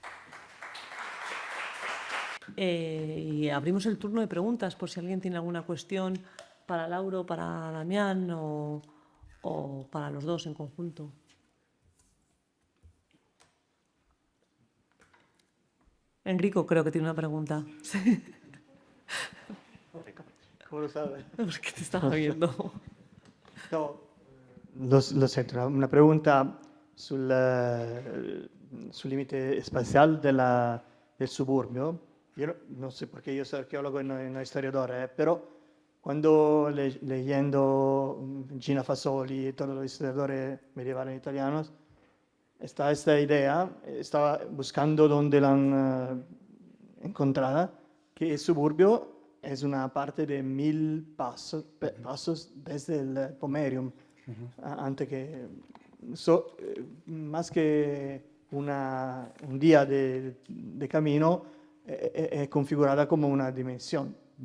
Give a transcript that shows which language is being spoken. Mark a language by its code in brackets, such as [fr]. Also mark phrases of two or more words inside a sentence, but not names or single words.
[es] Y abrimos el turno de preguntas por si alguien tiene alguna cuestión para Lauro, para Damián o para los dos en conjunto. Enrico creo que tiene una pregunta. Sí. ¿Cómo lo sabes? Porque te estaba viendo. [it] No, lo sento, [es] una pregunta [it] sul limite spaziale del suburbio. Io non so perché io sono archeologo e non historiador, però quando leyendo [es] Gina Fasoli e todos los historiadores medievales italianos, está esta idea, estaba buscando dónde la han encontrada, que el suburbio es una parte de 1000 pasos desde el Pomerium, antes que, más que un día de camino, es configurada como una dimensión.